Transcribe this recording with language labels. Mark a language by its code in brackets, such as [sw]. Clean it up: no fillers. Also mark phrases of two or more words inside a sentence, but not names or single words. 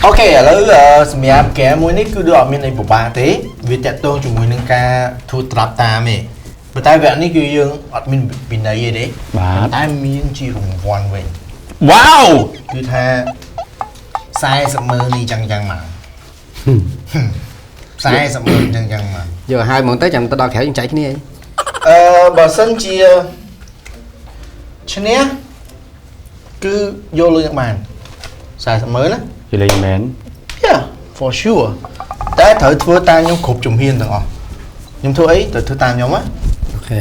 [km] អូខេឥឡូវសម្រាប់ហ្គេមមួយនេះគឺដូចអត់មានអីពិបាកទេវាតាក់ទងជាមួយនឹងការធ្វើត្រាប់តាមទេប៉ុន្តែវគ្គនេះគឺយើងអត់មានវិន័យទេបាទតែមានជារង្វាន់វិញវ៉ាវគឺថា40ម៉ឺននេះចឹងមក40ម៉ឺនចឹងមក យកឲ្យហ្មងទៅចាំទៅដល់ក្រៅយើងចែកគ្នា បើសិនជាឈ្នះគឺយកលុយនឹងបាន40ម៉ឺនណា ជាលេងមែន [en] Yeah for sure [km] តែត្រូវធ្វើតាមខ្ញុំគ្រប់ជំហានទាំងអស់ខ្ញុំធ្វើអីត្រូវធ្វើតាមខ្ញុំណា អូខេ